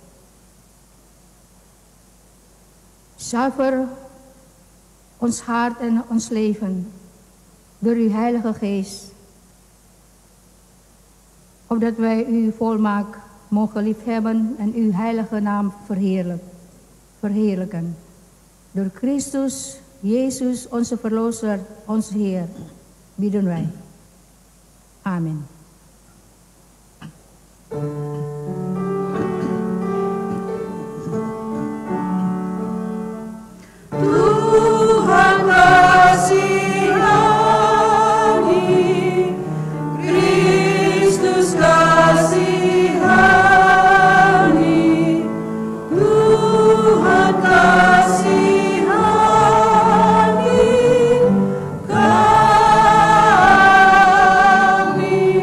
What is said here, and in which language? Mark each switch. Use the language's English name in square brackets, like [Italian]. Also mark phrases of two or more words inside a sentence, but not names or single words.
[Dutch] Zuiver ons hart en ons leven door uw Heilige Geest, opdat wij uw volmaak mogen liefhebben en uw heilige naam verheerlijken. Door Christus, Jesus, onze verlosser, onze Heer, bidden wij. Amen. [Indonesian] Tuhan kasihani, Kristus kasihani, Tuhan kasihani kami.